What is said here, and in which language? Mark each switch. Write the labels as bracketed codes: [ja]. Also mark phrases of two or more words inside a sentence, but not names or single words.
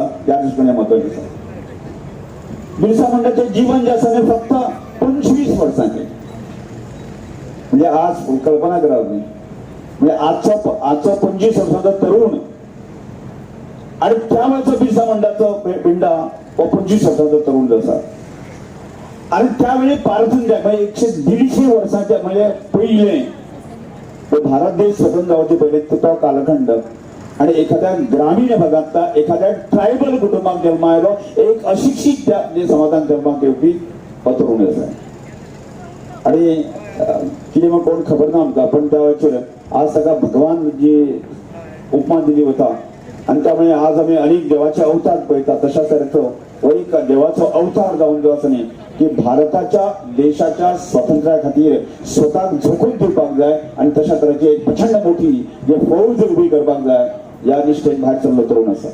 [kok] त्या दृश्टीन म्हत्वाचें आसा. बिरसा मुंडाचें जीवन जें आसा तें फक्त 25 वर्सांचें. [mr] म्हणजे आज कल्पना करा तुम्ही, [kok] म्हणजे आजचो 25 वर्सांचो तरुण आणि त्या वेळेचो बिरसा मुंडाचो पिंडा हो 25 वर्सांचो तरुण जो आसा. आणि त्यावेळी पारतून द्या म्हणजे 150 वर्सांच्या म्हणजे पहिले भारत देश स्वतंत्र जावचे पहिले तो कालखंड आणि एखाद्या ग्रामीण भागातला एखाद्या ट्रायबल कुटुंबात जन्म आयलो एक अशिक्षित त्या जे समाजात जन्माक येवपी हो तरुण आसा. आणि कितें मग कोण खबर ना आमकां पण त्या वेळेचेर आज ताका भगवान जी उपमा दिली वता आणि त्यामुळे आज आम्ही अनेक देवाचे अवतार पळयता. तशा तरेचो हो एक देवाचो अवतार जावन जो आसा न्ही की भारताच्या देशाच्या स्वातंत्र्या खातीर स्वताक झोकून दिवपाक जाय आणि तशा तरेची एक प्रचंड मोठी जे फौज उबी करपाक जाय या निश्चेन भायर सरलो तरुण आसा.